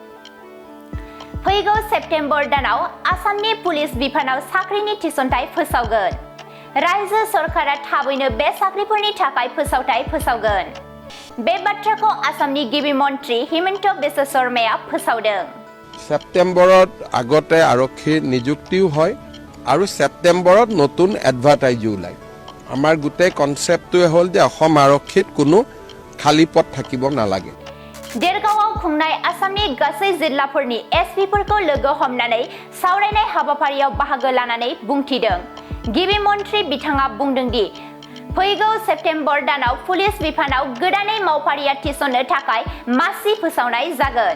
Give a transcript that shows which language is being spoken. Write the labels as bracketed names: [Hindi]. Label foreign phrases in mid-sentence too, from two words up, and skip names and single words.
[Bodo] फैगौ सेप्तेम्बर दानाव आसामनि पुलिस बिफानाव साख्रिनि थिसनथाय फोसावगोन। रायजो सरकारा थाबैनो बे साख्रिफोरनि थाखाय फोसावथाय फोसावगोन। बे बाथ्राखौ आसामनि गिबि मन्त्री हिमन्त बिश्व शर्माया फोसावदों। [Assamese] सेप्टेम्बरत আগতে আৰক্ষী নিযুক্তিও হয় আৰু সেপ্টেম্বৰত নতুন এডভাৰটাইজো ওলায়। আমাৰ গোটেই কনসেপ্টটোৱে হ'ল যে অসম আৰক্ষীত কোনো খালী পদ থাকিব নালাগে। [Bodo] देरगावआव खुंनाय आसामनि गासै जिल्लाफोरनि एसपिफोरखौ लोगो हमनानै सावरायनाय हाबाफारियाव बाहागो लानानै बुंथिदों। गिबि मन्त्री बिथाङा बुंदों दि फैगौ सेप्तेम्बर दानाव पुलिस बिफानाव गोदानै मावफारिया थिसननो थाखाय मासि फोसावनाय जागोन।